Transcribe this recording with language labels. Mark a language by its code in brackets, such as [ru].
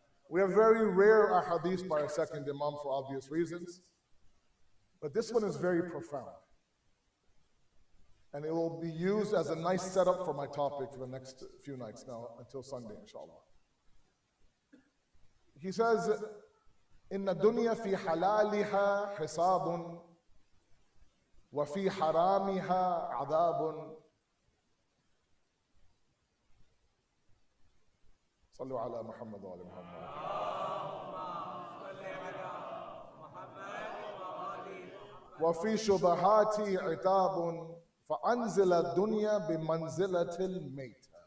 [en] We have very rare ahadith by our second Imam for obvious reasons, but this one is very profound. And it will be used as a nice setup for my topic for the next few nights now until Sunday, inshallah. He says, [ar] إن الدنيا في حلالها حساب وفي حرامها عذاب صلوا على محمد وعلى محمد. وفي شبهات عتاب فأنزل الدنيا بمنزلة الميت.